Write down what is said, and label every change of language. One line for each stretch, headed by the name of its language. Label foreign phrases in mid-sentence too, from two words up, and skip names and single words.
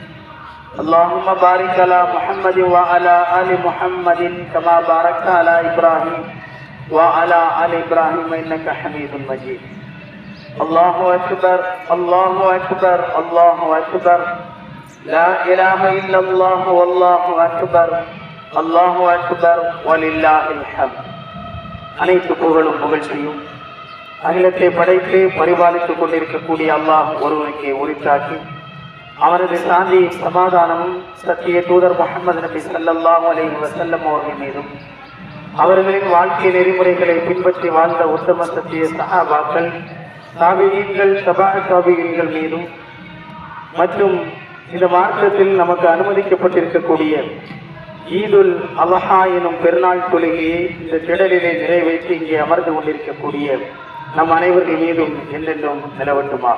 Arabic: اللهم بارك على محمد وعلى آل محمد كما باركت على إبراهيم وعلى آل إبراهيم إنك حميد مجيد. الله أكبر الله أكبر الله أكبر لا إله إلا الله والله أكبر الله أكبر ولله الحمد.
Tamil: அனைத்து புகழும் புகழ்ச்சியும் அகிலத்தை படைத்து பரிபாலித்துக் கொண்டிருக்கக்கூடிய அல்லாஹ் ஒருவனுக்கு உரித்தாக்கி அவரது சாந்தி சமாதானமும் சத்திய தூதர் முஹம்மது நபி
Arabic: صلى الله عليه وسلم
Tamil: அவர்கள் மீதும் அவர்களின் வாழ்க்கை நெறிமுறைகளை பின்பற்றி வாழ்ந்த உத்தம சத்திய சஹாபாக்கள் தாபியீன்கள் தபா தாபியீன்கள் மீதும் மற்றும் இந்த மார்க்கத்தில் நமக்கு அனுமதிக்கப்பட்டிருக்கக்கூடிய ஈதுல் அல்ஹா எனும் பெருநாள் தொழுகையை இந்த திடலிலே நிறைவேற்றி இங்கே அமர்ந்து கொண்டிருக்கக்கூடிய நம் அனைவர்கள் மீதும் என்றென்றும் நிலவட்டுமாக.